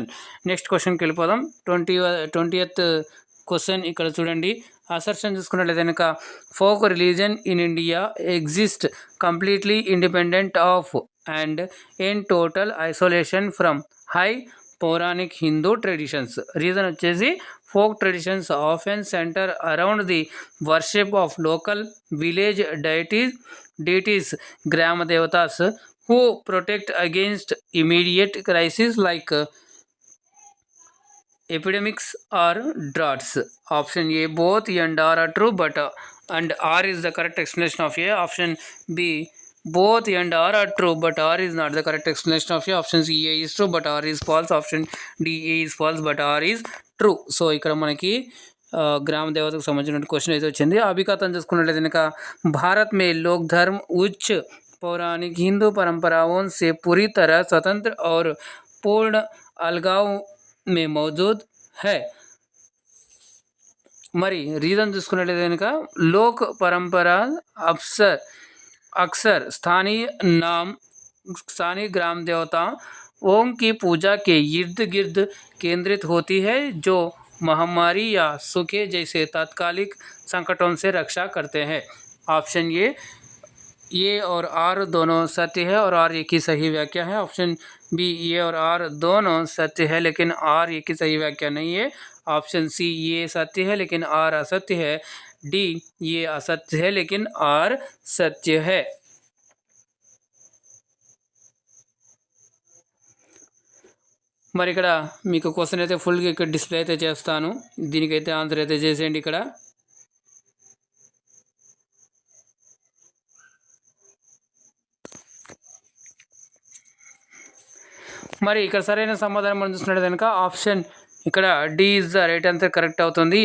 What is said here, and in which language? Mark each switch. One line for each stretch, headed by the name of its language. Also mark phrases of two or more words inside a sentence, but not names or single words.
Telugu: నెక్స్ట్ క్వశ్చన్కి వెళ్ళిపోదాం. 20th క్వశ్చన్ ఇక్కడ చూడండి. అసర్షన్ చూసుకున్నట్లయితే కనుక
English: folk religion in India exist completely independent of and in total isolation from high pauranik Hindu traditions.
Telugu: రీజన్ వచ్చేసి
English: Folk traditions often center around the worship of local village deities, Grama Devatas, who protect against immediate crises like epidemics or droughts. Option A, both E and R are true, but and R is the correct explanation of A. Option B, both E and R are true, but R is not the correct explanation of A. Option C, A is true, but R is false. Option D, A is false, but R is ట్రూ.
Telugu: సో ఇక్కడ మనకి గ్రామ దేవతకు సంబంధించిన క్వశ్చన్ అయితే వచ్చింది. అభికథం చూసుకున్నట్లయితే కనుక
Hindi: भारत में लोक धर्म उच्च पौराणिक हिंदू परंपराओं से पूरी तरह स्वतंत्र और पूर्ण अलगाव में मौजूद है.
Telugu: మరి రీజన్ చూసుకున్నట్లయితే కనుక
Hindi: लोक परंपरा अक्सर स्थानीय ग्राम देवताओं की पूजा के इर्द गिर्द केंद्रित होती है, जो महामारी या सूखे जैसे तात्कालिक संकटों से रक्षा करते हैं. ऑप्शन ये और आर दोनों सत्य है और आर एक ही सही व्याख्या है. ऑप्शन बी, ये और आर दोनों सत्य है लेकिन आर एक ही सही व्याख्या नहीं है. ऑप्शन सी, ये सत्य है लेकिन आर असत्य है. डी, ये असत्य है लेकिन आर सत्य है.
Telugu: మరి ఇక్కడ మీకు క్వశ్చన్ అయితే ఫుల్గా ఇక్కడ డిస్ప్లే అయితే చేస్తాను. దీనికైతే ఆన్సర్ అయితే చేసేయండి. ఇక్కడ మరి ఇక్కడ సరైన సమాధానం మనం చూసినట్టు కనుక ఆప్షన్ ఇక్కడ
English: D is the right answer
Telugu: కరెక్ట్ అవుతుంది.